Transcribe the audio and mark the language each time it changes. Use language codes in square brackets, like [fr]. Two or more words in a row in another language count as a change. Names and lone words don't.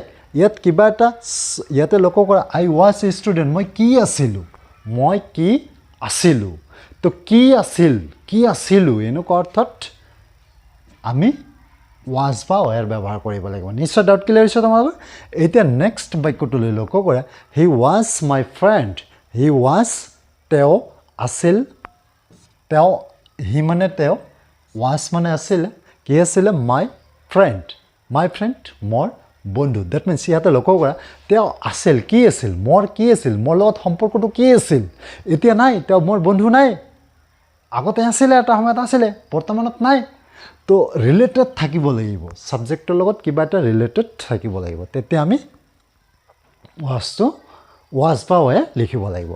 [as] ইয়াত কিবা এটা, ইয়াতে লক্ষ্য কৰা [en] I was a student, [as] মই কি আছিলোঁ, মই কি আছিলোঁ. তো কি আছিল, কি আছিলোঁ, এনেকুৱা অৰ্থত আমি was বা were ব্যৱহাৰ কৰিব লাগিব. নিশ্চয় [en] doubt clear [as] হৈছে তোমালোকৰ? এতিয়া নেক্সট বাক্যটোলৈ লক্ষ্য কৰা. [en] He was my friend. He was, [as] তেওঁ আছিল, তেওঁ, হি মানে তেওঁ, was মানে আছিলে, কি আছিলে? [en] my friend, my friend [as] মোৰ বন্ধু. [en] That means [as] ইয়াতে লক্ষ্য কৰা তেওঁ আছিল, কি আছিল? মোৰ কি আছিল? মোৰ লগত সম্পৰ্কটো কি আছিল? এতিয়া নাই, তেওঁ মোৰ বন্ধু নাই. আগতে আছিলে, এটা সময়ত আছিলে, বৰ্তমানত নাই. তো ৰিলেটেড থাকিব লাগিব, ছাবজেক্টৰ লগত কিবা এটা ৰিলেটেড থাকিব লাগিব, তেতিয়া আমি was বা were লিখিব লাগিব.